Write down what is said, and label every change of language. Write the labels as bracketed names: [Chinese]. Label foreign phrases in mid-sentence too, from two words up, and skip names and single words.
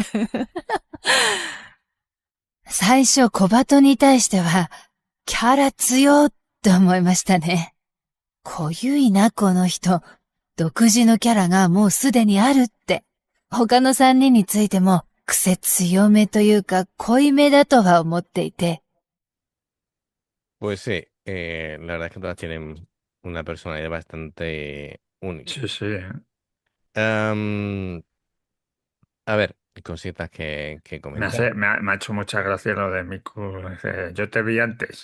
[Japanese] 最初小鳩に対しては、キャラ強って思いましたね。濃ゆいなこの人。独自のキャラがもうすでにあるって。他の3人についても癖強めというか濃いめだとは思っていて。 [Spanish] pues sí, la verdad es que todas tienen una personalidad bastante única. Sí, sí. Am, a ver, cositas que comentar. Me ha hecho mucha gracia lo de Miku. Dice, yo te vi antes.